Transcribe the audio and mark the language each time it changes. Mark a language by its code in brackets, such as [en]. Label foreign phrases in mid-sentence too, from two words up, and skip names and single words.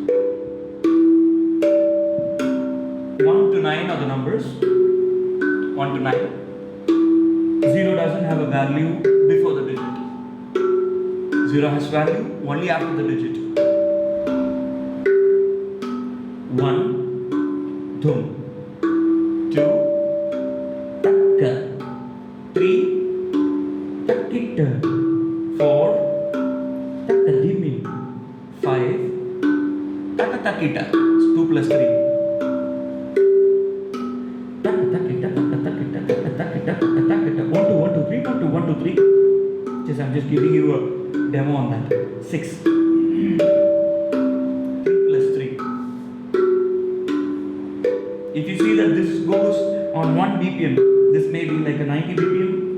[en] 1 to 9 are the numbers. 1 to 9. 0 doesn't have a value before the digit. 0 has value only after the digit. 1, dhum. 2, takka. 3, takkita. 4, takkadimi. 5, takkatakita. It's 2 plus 3. Takkatakita, takkatakita, takkatakita, takkatakita. 1, 2, 1, 2, 3, 1, 2, 1, 2, 3. I'm just giving you a demo on that. 6. 3 plus 3. If you see that this goes on 1 BPM, this may be like a 90 BPM.